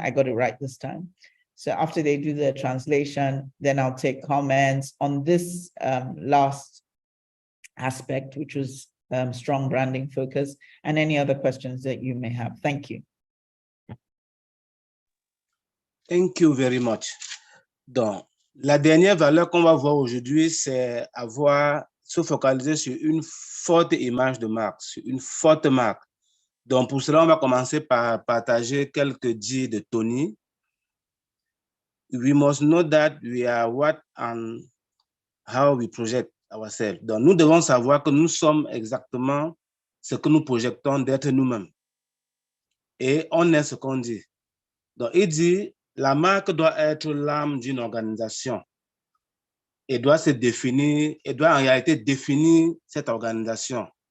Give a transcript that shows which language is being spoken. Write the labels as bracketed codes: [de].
[en] I got it right this time. So after they do the translation, then I'll take comments on this last aspect, which was strong branding focus, and any other questions that you may have. Thank you. Thank you very much. [fr] Donc, la dernière valeur qu'on va voir aujourd'hui, c'est se focaliser sur une forte image de marque, sur une forte marque. Donc, pour cela, on va commencer par partager quelques dits de Tony. [en] We must know that we are what and how we project ourselves. [fr] Donc, nous devons savoir que nous sommes exactement ce que nous projetons d'être nous-mêmes. Et on est ce qu'on dit. Donc, il dit, la marque doit être l'âme d'une organisation et doit se définir, et doit en réalité définir cette organisation.